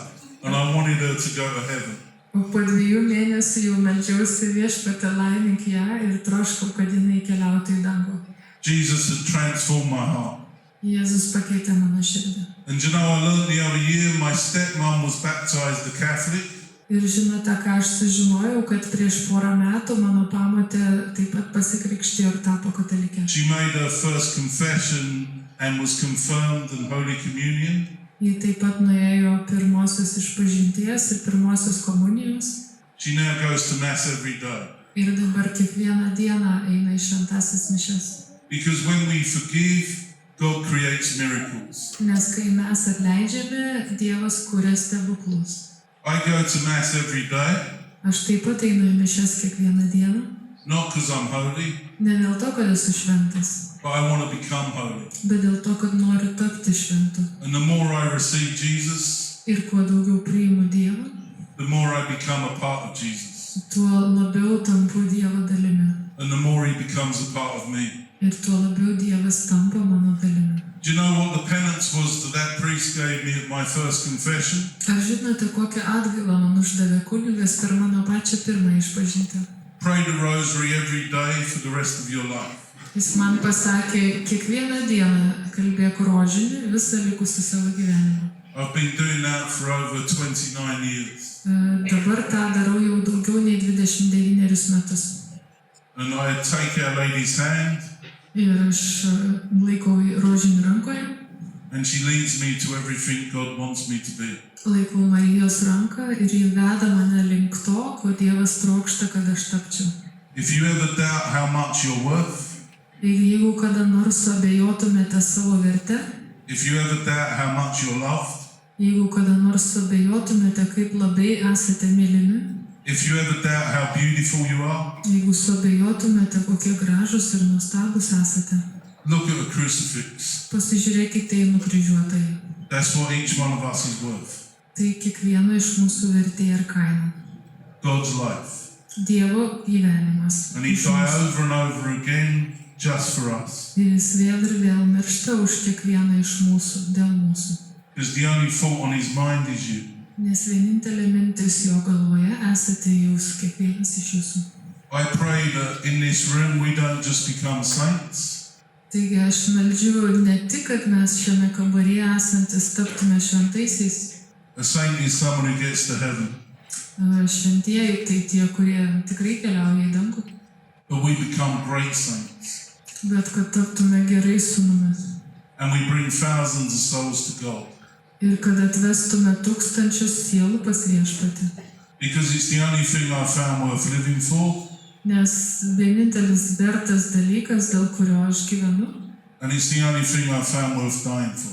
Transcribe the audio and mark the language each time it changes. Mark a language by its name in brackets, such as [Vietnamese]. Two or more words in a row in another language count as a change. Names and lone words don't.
[English] And I wanted her to go to heaven. [Lithuanian] O po 2 mėnesių jau meldžiausi Viešpatie laimink ją ir troškau, kad jinai keliautų į dangų. [English] Jesus had transformed my heart. [Lithuanian] Jėzus pakeitė mano širdį. [English] And you know, I learned the other year, my stepmom was baptized a Catholic. [Lithuanian] Ir žinote, ką aš sužinojau, kad prieš porą metų mano pamotė taip pat pasikrikštijo ir tapo katalikė. [English] She made her first confession and was confirmed in Holy Communion. [Lithuanian] Ji taip pat nuėjo pirmosios išpažinties ir pirmosios komunijos. [English] She now goes to mass every day. [Lithuanian] Ir dabar kiekvieną dieną eina į šventąsias mišias. [English] Because when we forgive, God creates miracles. [Lithuanian] Nes kai mes atleidžiame, Dievas kuria stebuklus. [English] I go to mass every day. [Lithuanian] Aš taip pat einu į mišias kiekvieną dieną. [English] Not because I'm holy, [Lithuanian] Ne dėl to, kad esu šventas, [English] but I want to become holy. [Lithuanian] bet dėl to, kad noriu tapti šventu. [English] And the more I receive Jesus, [Lithuanian] Ir kuo daugiau priimu Dievą, [English] the more I become a part of Jesus. [Lithuanian] tuo labiau tampu Dievo dalimi. [English] And the more he becomes a part of me. [Lithuanian] Ir tuo labiau Dievas tampa mano dalimi. [English] Do you know what the penance was that priest gave me at my first confession? [Lithuanian] Ar žinote, kokią atgailą man uždavė kunigas per mano pačią pirmą išpažintį? [English] Pray the rosary every day for the rest of your life. [Lithuanian] Jis man pasakė, kiekvieną dieną kalbėk rožinį visą likusį savo gyvenimą. [English] I've been doing that for over 29 years. [Lithuanian] Dabar tą darau jau daugiau nei 29 metus. [English] And I take Our Lady's hand, [Lithuanian] Ir aš laikau rožinį rankoje, [English] and she leads me to everything God wants me to be. [Lithuanian] laikau Marijos ranką ir ji veda mane link to, ko Dievas trokšta, kad aš tapčiau. [English] If you ever doubt how much you're worth, [Lithuanian] Ir jeigu kada nors abejotumėte savo verte, [English] if you ever doubt how much you're loved, [Lithuanian] jeigu kada nors abejotumėte, kaip labai esate mylimi, [English] if you ever doubt how beautiful you are, [Lithuanian] jeigu suabejotumėte, kokie gražus ir nuostabus esate, [English] look at a crucifix. [Lithuanian] pasižiūrėkite į nukryžiuotąjį. [English] That's what each one of us is worth. [Lithuanian] Tai kiekvieno iš mūsų vertė ir kaina. [English] God's life. [Lithuanian] Dievo gyvenimas. [English] And he died over and over again just for us. [Lithuanian] Ir jis vėl ir vėl miršta už kiekvieną iš mūsų, dėl mūsų. [English] Because the only thought on his mind is you. [Lithuanian] Nes vienintelė mintis jo galvoje esate jūs, kiekvienas iš jūsų. [English] I pray that in this room we don't just become saints, [Lithuanian] Taigi aš meldžiu ne tik, kad mes šiame kambaryje esantis taptume šventaisiais. [English] a saint is someone who gets to heaven, [Lithuanian] Šventieji tai tie, kurie tikrai keliauja į dangų, [English] but we become great saints. [Lithuanian] bet kad taptume gerais sūnumis. [English] And we bring thousands of souls to God. [Lithuanian] Ir kad atvestume tūkstančius sielų pas Viešpatį. [English] Because it's the only thing I found worth living for, [Lithuanian] Nes vienintelis vertas dalykas, dėl kurio aš gyvenu, [English] and it's the only thing I found worth dying for.